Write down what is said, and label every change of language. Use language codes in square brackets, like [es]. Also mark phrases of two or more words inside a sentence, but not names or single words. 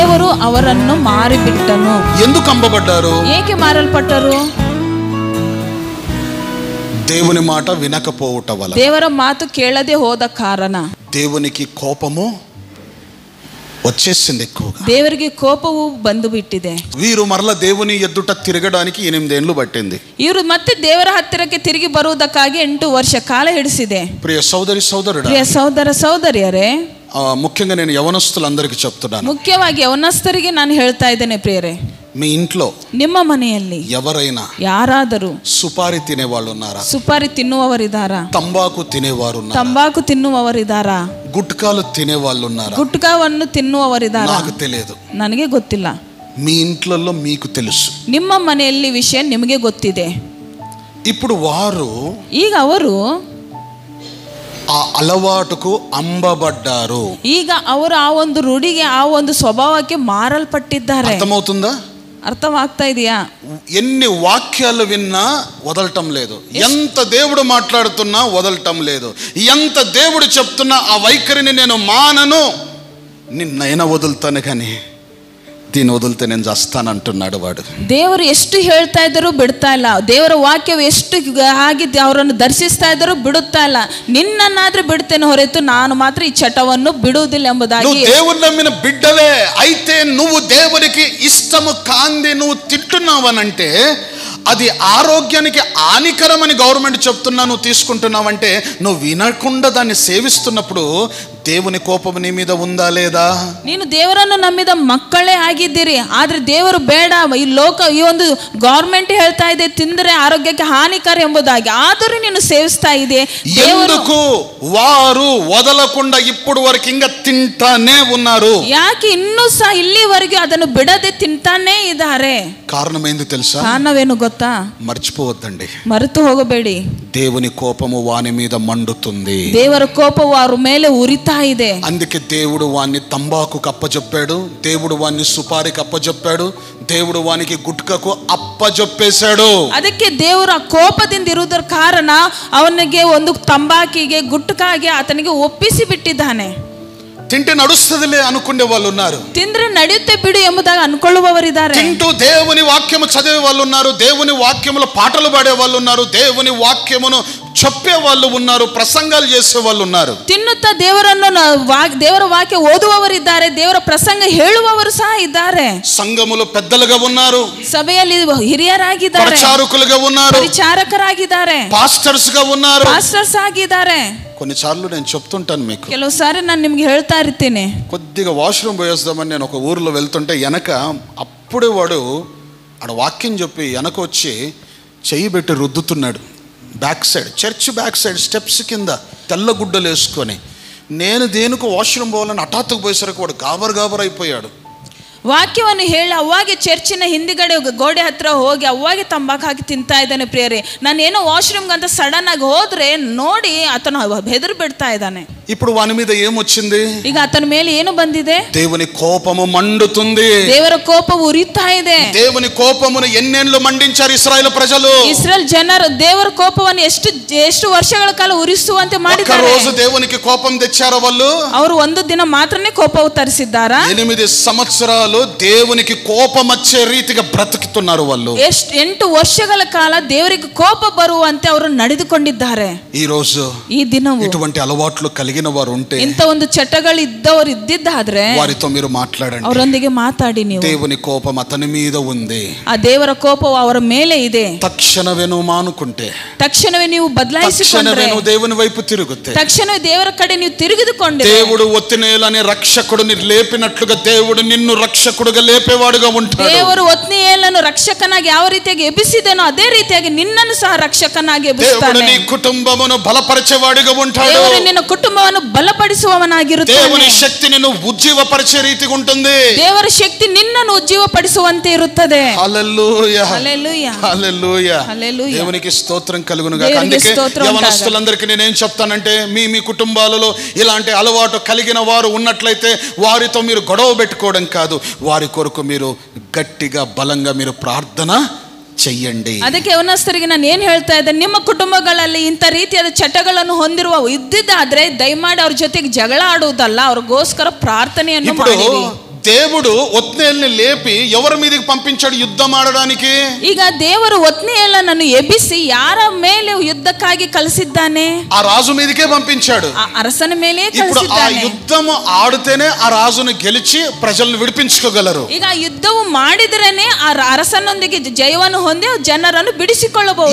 [kn] ಅವರನ್ನು ಮಾರಿಬಿಟ್ಟನು. [te] ఎందుకు అమ్మబడ్డారు? [kn] ಏಕೆ ಮಾರಲ್ಪಟ್ಟರು? [te] దేవుని మాట వినకపోవట వల్ల, [kn] ದೇವರ ಮಾತು ಕೇಳದೆ ಹೋದ ಕಾರಣ. [te] దేవునికి కోపము వచ్చేసింది ఎక్కువగా. [kn] ದೇವರಿಗೆ ಕೋಪವು ಬಂದು ಬಿಟ್ಟಿದೆ. [te] వీరు మరల దేవుని ఎదుట తిరగడానికి 8 ఏళ్ళు పట్టింది. [kn] ಇವರು ಮತ್ತೆ ದೇವರ ಹತ್ತಿರಕ್ಕೆ ತಿರುಗಿ ಬರುವುದಕ್ಕಾಗಿ 8 ವರ್ಷ ಕಾಲ ಹಿಡಿಸಿದೆ. [te] ప్రియ సోదరి సోదరుడా, [kn] ಪ್ರಿಯ ಸಹೋದರ ಸಹೋದರಿಯರೇ, [te] ముఖ్యంగా నేను యవనస్తులందరికీ చెప్తున్నాను, [kn] ಮುಖ್ಯವಾಗಿ ಯವನಸ್ಥರಿಗೆ ನಾನು ಹೇಳ್ತಾ ಇದ್ದೇನೆ ಪ್ರಿಯರೇ, [te] మీ ఇంట్లో [kn] ನಿಮ್ಮ ಮನೆಯಲ್ಲಿ [te] ఎవరైనా [kn] ಯಾರಾದರೂ [te] సుపారి తినేవాళ్ళు ఉన్నారా? [kn] ಸುಪಾರಿ ತಿನ್ನುವವರಿದ್ದಾರಾ? [te] ತಂబాకు తినేవారు ఉన్నారా? [kn] ತಂಬಾಕು ತಿನ್ನುವವರಿದ್ದಾರಾ? [te] గుట్కాలు తినేవాళ్ళు ఉన్నారా? [kn] ಗುಟ್ಕಾವನ್ನು ತಿನ್ನುವವರಿದ್ದಾರಾ? [te] నాకు తెలియదు, [kn] ನನಗೆ ಗೊತ್ತಿಲ್ಲ. [te] మీ ఇంట్లో మీకు తెలుసు. [kn] ನಿಮ್ಮ ಮನೆಯಲ್ಲಿ ವಿಷಯ ನಿಮಗೆ ಗೊತ್ತಿದೆ. [te] ఇప్పుడు వారు [kn] ಈಗ ಅವರು [te] ఆ అలవాటుకు అంబబడ్డారు. [kn] ಈಗ ಅವರು ಆ ಒಂದು ರೂಢಿಗೆ, ಆ ಒಂದು ಸ್ವಭಾವಕ್ಕೆ ಮಾರಲ್ಪಟ್ಟಿದ್ದಾರೆ. [te] అర్థమవుతుందా? [kn] అర్థವಾಗ್ತಾ ಇದೆಯా? [te] ఎన్ని వాక్యాలు విన్నా వదలటం లేదు, ఎంత దేవుడు మాట్లాడుతున్నా వదలటం లేదు, ఎంత దేవుడు చెప్తున్నా ఆ వైఖరిని నేను మానను, నిన్నైనా వదులుతాను కానీ దీన్ని వదిలితే నేను చస్తానంటున్నాడు వాడు. [kn] ದೇವರು ಎಷ್ಟು ಹೇಳ್ತಾ ಇದ್ದರೂ ಬಿಡ್ತಾ ಇಲ್ಲ. ದೇವರ ವಾಕ್ಯವು ಎಷ್ಟು ಹಾಗೆ ಅವರನ್ನು ದರ್ಶಿಸ್ತಾ ಇದ್ದರೂ ಬಿಡುತ್ತಾ ಇಲ್ಲ. ನಿನ್ನನ್ನಾದ್ರೆ ಬಿಡ್ತೇನೆ ಹೊರತು ನಾನು ಮಾತ್ರ ಈ ಚಟವನ್ನು ಬಿಡುವುದಿಲ್ಲ ಎಂಬುದಾಗಿ. [te] నువ్వు దేవుని నమ్మిన బిడ్డవే అయితే నువ్వు దేవునికి ఇష్టము కాంది నువ్వు తింటున్నావనంటే అది ఆరోగ్యానికి హానికరమని గవర్నమెంట్ చెప్తున్నా నువ్వు తీసుకుంటున్నావంటే, నువ్వు వినకుండా దాన్ని సేవిస్తున్నప్పుడు దేవుని కోపం నీ మీద ఉందా లేదా? [kn] ನೀನು ದೇವರನ್ನು ನಂಬಿದ ಮಕ್ಕಳೇ ಆಗಿದ್ದೀರಿ, ಆದ್ರೆ ದೇವರು ಬೇಡ, ಈ ಲೋಕ, ಈ ಒಂದು ಗವರ್ಮೆಂಟ್ ಹೇಳ್ತಾ ಇದೆ ತಿಂದರೆ ಆರೋಗ್ಯಕ್ಕೆ ಹಾನಿಕರ ಎಂಬುದಾಗಿ, ಆದರೂ ನೀನು ಸೇವಿಸ್ತಾ ಇದೆ. [te] ఎందుకు వారు వదలకుండా ఇప్పుడు వరకు ఇంకా తింటానే ఉన్నారు? [kn] ಯಾಕೆ ಇನ್ನೂ ಸಹ ಇಲ್ಲಿವರೆಗೂ ಅದನ್ನು ಬಿಡದೆ ತಿಂತಾನೇ ಇದ್ದಾರೆ? [te] కారణం ఏంది తెలుసా? [kn] ಕಾರಣವೇನು ಗೊತ್ತಾ? [te] మర్చిపోవద్దండి, [kn] ಮರೆತು ಹೋಗಬೇಡಿ. [te] దేవుని కోపము వాని మీద మండుతుంది. [kn] ದೇವರ ಕೋಪವು ಅವರ ಮೇಲೆ ಉರಿತಾ ಇದೆ. [te] అందుకే దేవుడు వాన్ని తంబాకుకు అప్పజెప్పాడు, దేవుడు వాన్ని సుపారికి అప్పజెప్పాడు, దేవుడు వానికి గుట్కకు అప్పజెప్పేశాడు. [kn] ಅದಕ್ಕೆ ದೇವರ ಕೋಪದಿಂದ ಇರುವುದರ ಕಾರಣ ಅವನಿಗೆ ಒಂದು ತಂಬಾಕಿಗೆ, ಗುಟ್ಕಾಗೆ ಆತನಿಗೆ ಒಪ್ಪಿಸಿ ಬಿಟ್ಟಿದ್ದಾನೆ. [te] తింటే నడుస్తుందిలే అనుకునే వాళ్ళు ఉన్నారు, [kn] ತಿಂದ್ರೆ ನಡೆಯುತ್ತೆ ಬಿಡು ಎಂಬುದಾಗಿ ಅನ್ಕೊಳ್ಳುವವರಿದ್ದಾರೆ. [te] తింటూ దేవుని వాక్యము చదివే వాళ్ళు ఉన్నారు, దేవుని వాక్యములో పాటలు పాడే వాళ్ళు ఉన్నారు, దేవుని వాక్యమును చెప్పే వాళ్ళు ఉన్నారు, ప్రసంగాలు చేసే వాళ్ళు ఉన్నారు. [kn] ತಿನ್ನುತ್ತಾ ದೇವರ ವಾಕ್ಯ ಓದುವವರಿದ್ದಾರೆ, ದೇವರ ಪ್ರಸಂಗ ಹೇಳುವವರು ಸಹ ಇದ್ದಾರೆ. [te] సంఘములో పెద్దలుగా ఉన్నారు, [kn] ಸಭೆಯಲ್ಲಿ ಹಿರಿಯರಾಗಿದ್ದಾರೆ, [te] ప్రచారకులుగా ఉన్నారు, [kn] ಪರಿಚಾರಕರಾಗಿದ್ದಾರೆ, [te] పాస్టర్స్ గా ఉన్నారు. [kn] ಪಾಸ್ಟರ್ಸ್ ಆಗಿದ್ದಾರೆ. [te] కొన్నిసార్లు నేను చెప్తుంటాను మీకు, [kn] ಕೆಲವು ಸಾರಿ ನಾನು ನಿಮ್ಗೆ ಹೇಳ್ತಾ ಇರ್ತೀನಿ, [te] కొద్దిగా వాష్రూమ్ పోయేద్దామని నేను ఒక ఊర్లో వెళ్తుంటే వెనక అప్పుడే వాడు ఆడ వాక్యం చెప్పి వెనక వచ్చి చెయ్యి పెట్టి రుద్దుతున్నాడు. [en] back side, church back side steps [te] కింద తెల్ల గుడ్డలు వేసుకొని. నేను దేనికి వాష్రూమ్ పోవాలని హఠాత్తుకు పోయేసరికి వాడు గాబర్ అయిపోయాడు. [kn] ವಾಕ್ಯವನ್ನು ಹೇಳಿ ಅವಾಗೆ ಚರ್ಚಿನ ಹಿಂದಿಗಡೆ ಗೋಡೆ ಹತ್ರ ಹೋಗಿ ಅವಾಗೆ ತಂಬಾಕು ಹಾಕಿ ತಿಂತಾ ಇದ್ದಾನೆ. ಪ್ರಿಯರೇ, ನಾನೇನೋ ವಾಶ್ರೂಮ್ಗೆ ಅಂತ ಸಡನ್ ಆಗಿ ಹೋದ್ರೆ ನೋಡಿ ಆತನು ಹೆದರಿ ಬಿಡ್ತಾ ಇದ್ದಾನೆ. [te] ఇప్పుడు వాని మీద ఏమొచ్చింది? [kn] ಈಗ ಆತನ ಮೇಲೆ ಏನು ಬಂದಿದೆ? [te] దేవుని కోపము మండుతుంది. [kn] ದೇವರ ಕೋಪವು ಉರಿತಾ ಇದೆ. [te] దేవుని కోపమును ఎన్నేళ్ళు మండించారు ఇశ్రాయేలు ప్రజలు? [kn] ಇಸ್ರಾಯೇಲ್ ಜನರು ದೇವರ ಕೋಪವನ್ನು ಎಷ್ಟು ವರ್ಷಗಳ ಕಾಲ ಉರಿಸುವಂತೆ ಮಾಡಿದ್ದಾರೆ. [te] ఒక రోజు దేవునికి కోపం తెచ్చారు వాళ్ళు? [kn] ಅವರು ಒಂದು ದಿನ ಮಾತ್ರನೇ ಕೋಪವು ತರಿಸಿದ್ದಾರಾ? [te] 8 సంవత్సరాలు దేవునికి కోపం వచ్చే రీతిగా బ్రతుకుతున్నారు వాళ్ళు. [kn] 8 ವರ್ಷಗಳ ಕಾಲ ದೇವರಿಗೆ ಕೋಪ ಬರುವಂತೆ ಅವರು ನಡೆದುಕೊಂಡಿದ್ದಾರೆ. [te] ఈ రోజు [kn] ಈ ದಿನವೂ [te] ఇటువంటి అలవాట్లు కలిగిన వారు ఉంటే, [kn] ಇಂಥ ಒಂದು ಚಟಗಳು ಇದ್ದವರು ಇದ್ದಿದ್ದಾದ್ರೆ [te] వారితో మీరు మాట్లాడండి. [kn] ಅವರೊಂದಿಗೆ ಮಾತಾಡಿ. ನೀವು [te] దేవుని కోపం అతని మీద ఉంది, [kn] ಆ ದೇವರ ಕೋಪವು ಅವರ ಮೇಲೆ ಇದೆ. [te] తక్షణవే నువ్వు మానుకుంటే, [kn] ತಕ್ಷಣವೇ ನೀವು ಬದಲಾಯಿಸಿಕೊಂಡ್ರೆ, [te] తక్షణవే నువ్వు దేవుని వైపు తిరుగుతే, [kn] ತಕ್ಷಣವೇ ದೇವರ ಕಡೆ ನೀವು ತಿರುಗಿದುಕೊಂಡ್ರೆ, [te] దేవుడు ఒత్నియేలని రక్షకుడిని లేపినట్లుగా దేవుడు నిన్ను రక్షకుడిగా లేపేవాడుగా ఉంటాడు. [kn] ದೇವರು ಒತ್ನಿಯೇಲನ್ನು ರಕ್ಷಕನಾಗಿ ಯಾವ ರೀತಿಯಾಗಿ ಎಬ್ಬಿಸಿದನೋ ಅದೇ ರೀತಿಯಾಗಿ ನಿನ್ನನ್ನು ಸಹ ರಕ್ಷಕನಾಗಿ ಎಬ್ಬಿಸುತ್ತಾನೆ. [te] దేవుడు నీ కుటుంబమును బలపరిచేవాడుగా ఉంటాడు. [kn] ದೇವರು ನಿನ್ನ ಕುಟುಂಬವನ್ನು ಬಲಪಡಿಸುವವನಾಗಿರುತ್ತಾನೆ. [te] దేవుని శక్తి నిన్ను ఉజ్జీవపరిచే రీతిగా ఉంటుంది. [kn] ದೇವರ ಶಕ್ತಿ ನಿನ್ನನ್ನು ಉಜ್ಜೀವಪಡಿಸುವಂತೆ ಇರುತ್ತದೆ. [te] హల్లెలూయా, హల్లెలూయా, హల్లెలూయా, హల్లెలూయా. దేవునికి స్తోత్రం కలుగును గాక. అందుకే యవనస్తులందరికీ నేనేం చెప్తానంటే, మీ కుటుంబాలలో ఇలాంటి అలవాటు కలిగిన వారు ఉన్నట్లయితే వారితో మీరు గొడవ పెట్టుకోవడం కాదు, వారి కొరకు మీరు గట్టిగా బలంగా మీరు ప్రార్థన చెయ్యండి. [kn] ಅದಕ್ಕೆ ಯವನಸ್ಥರಿಗೆ ನಾನು ಏನು ಹೇಳ್ತಾ ಇದ್ದೆ, ನಿಮ್ಮ ಕುಟುಂಬಗಳಲ್ಲಿ ಇಂಥ ರೀತಿಯಾದ ಚಟಗಳನ್ನು ಇದ್ದಿದ್ದಾದ್ರೆ ದಯಮಾಡಿ ಅವ್ರ ಜೊತೆಗೆ ಜಗಳ ಆಡುವುದಲ್ಲ, ಅವ್ರಿಗೋಸ್ಕರ ಪ್ರಾರ್ಥನೆಯನ್ನು ಮಾಡಿರಿ. [te] దేవుడు ఒత్నేల్ని లేపి ఎవరి మీదకి పంపించాడు యుద్ధం ఆడడానికి? [kn] ಈಗ ದೇವರು ಒತ್ನಿಯೇಲನನ್ನು ಎಬ್ಬಿಸಿ ಯಾರ ಮೇಲೆ ಯುದ್ಧಕ್ಕಾಗಿ ಕಳಿಸಿದ್ದಾನೆ? [te] ఆ రాజు మీదకే పంపించాడు. [kn] ಆ ಅರಸನ ಮೇಲೆ [te] ఇప్పుడు ఆ [kn] ಕಳಿಸಿದ್ದಾನೆ. [te] యుద్ధం ఆడితేనే ఆ రాజును గెలిచి ప్రజలను విడిపించుకోగలరు. [kn] ಈಗ ಯುದ್ಧವು ಮಾಡಿದ್ರೇನೆ ಆ ಅರಸನೊಂದಿಗೆ ಜಯವನ್ನು ಹೊಂದಿ ಜನರನ್ನು ಬಿಡಿಸಿಕೊಳ್ಳಬಹುದು.